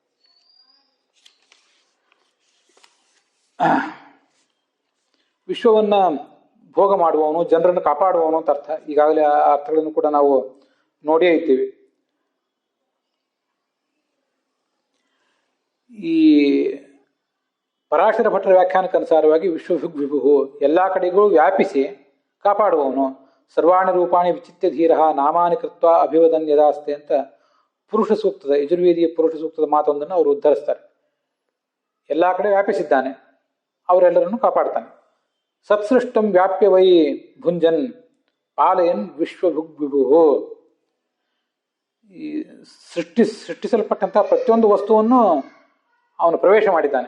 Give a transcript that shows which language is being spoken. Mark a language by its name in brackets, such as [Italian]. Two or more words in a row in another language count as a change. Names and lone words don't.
[Kannada] ವಿಶ್ವವನ್ನು ಭೋಗ ಮಾಡುವವನು, ಜನರನ್ನು ಕಾಪಾಡುವವನು ಅಂತ ಅರ್ಥ. ಈಗಾಗಲೇ ಆ ಅರ್ಥಗಳನ್ನು ಕೂಡ ನಾವು ನೋಡಿಯೇ ಇದ್ದೀವಿ. ಈ ಪರಾಶರ ಭಟ್ಟರ ವ್ಯಾಖ್ಯಾನಕ್ಕೆ ಅನುಸಾರವಾಗಿ [Sanskrit] ವಿಶ್ವಭುಗ್ ವಿಭು [Kannada] ಎಲ್ಲ ಕಡೆಗೂ ವ್ಯಾಪಿಸಿ ಕಾಪಾಡುವವನು. [Sanskrit] ಸರ್ವಾಣಿ ರೂಪಾಣಿ ವಿಚಿತ್ಯ ಧೀರ ನಾಮಾನಿ ಕೃತ್ವ ಅಭಿವದನ್ ಯದಾಸ್ತೆ [Kannada] ಅಂತ ಪುರುಷ ಸೂಕ್ತದ, ಯಜುರ್ವೇದಿಯ ಪುರುಷ ಸೂಕ್ತದ ಮಾತೊಂದನ್ನು ಅವರು ಉದ್ಧರಿಸ್ತಾರೆ. ಎಲ್ಲ ಕಡೆ ವ್ಯಾಪಿಸಿದ್ದಾನೆ, ಅವರೆಲ್ಲರನ್ನು ಕಾಪಾಡ್ತಾನೆ. [Sanskrit] ಸತ್ಸೃಷ್ಟಂ ವ್ಯಾಪ್ಯ ವೈ ಭುಂಜನ್ ಪಾಲಯನ್ ವಿಶ್ವಭುಗ್ ವಿಭು. [Kannada] ಈ ಸೃಷ್ಟಿಸಲ್ಪಟ್ಟಂತಹ ಪ್ರತಿಯೊಂದು ವಸ್ತುವನ್ನು ಅವನು ಪ್ರವೇಶ ಮಾಡಿದ್ದಾನೆ.